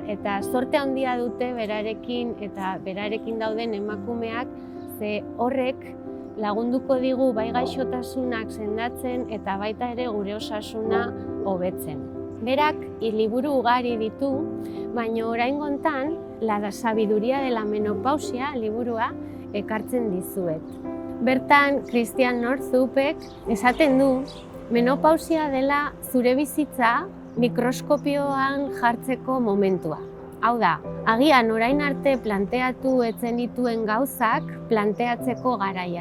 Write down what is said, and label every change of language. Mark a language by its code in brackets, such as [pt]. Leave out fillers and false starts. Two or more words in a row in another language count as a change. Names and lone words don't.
[eu] Eta sorte handia dute berarekin eta berarekin dauden emakumeak, ze horrek lagunduko digu bai gaixotasunak sendatzen eta baita ere gure osasuna hobetzen. Berak liburu ugari ditu, baina oraingo hontan La sabiduría de la menopausia liburua ekartzen dizuet. Bertan Christian Northupek esaten du menopausia dela zure bizitza mikroskopioan jartzeko momentua. Hau da, agian orain arte planteatu etzen dituen gauzak planteatzeko garaia.